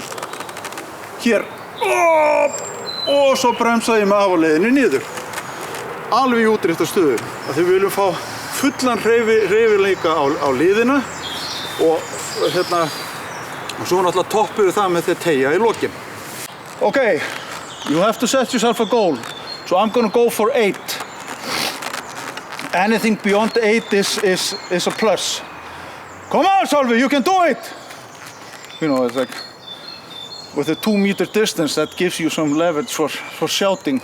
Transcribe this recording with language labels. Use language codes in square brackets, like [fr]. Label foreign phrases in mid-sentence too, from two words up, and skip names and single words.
[is] Hér. Og svo bremsaði ég mig af á leiðinni niður. Alveg í útréttarstöðu. Því við viljum fá fullan hreyfileika á liðina og hérna og svo náttúrulega toppum við það með því að teygja í lokin. [en] Okay, you have to set yourself a goal. So I'm gonna go for 8. Anything beyond 8 is a plus. Come on, Solveig, you can do it! You know, it's like with a 2-meter distance that gives you some leverage for shouting.